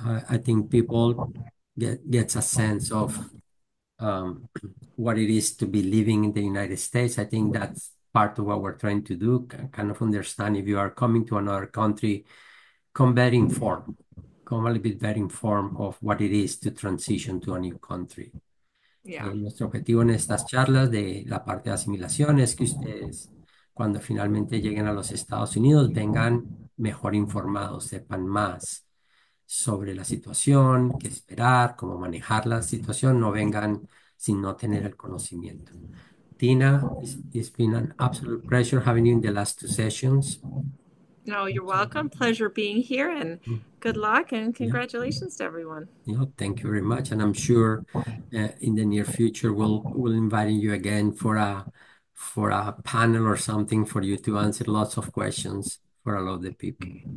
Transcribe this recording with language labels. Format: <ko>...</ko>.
<en>I think people gets a sense of um, what it is to be living in the United States. I think that's part of what we're trying to do, kind of understand if you are coming to another country, come better informed, come a little bit better informed of what it is to transition to a new country. Yeah.</en> <es>Nuestro objetivo en estas charlas de la parte de asimilación es que ustedes, cuando finalmente lleguen a los Estados Unidos, vengan mejor informados, sepan más sobre la situación, qué esperar, cómo manejar la situación, no vengan sin no tener el conocimiento.</es> <en>Tina, it's been an absolute pleasure having you in the last two sessions. No, you're welcome. Pleasure being here and Mm, good luck and Yeah, congratulations to everyone. thank you very much, and I'm sure in the near future we'll invite you again for a panel or something for you to answer lots of questions for a lot of the people.</en>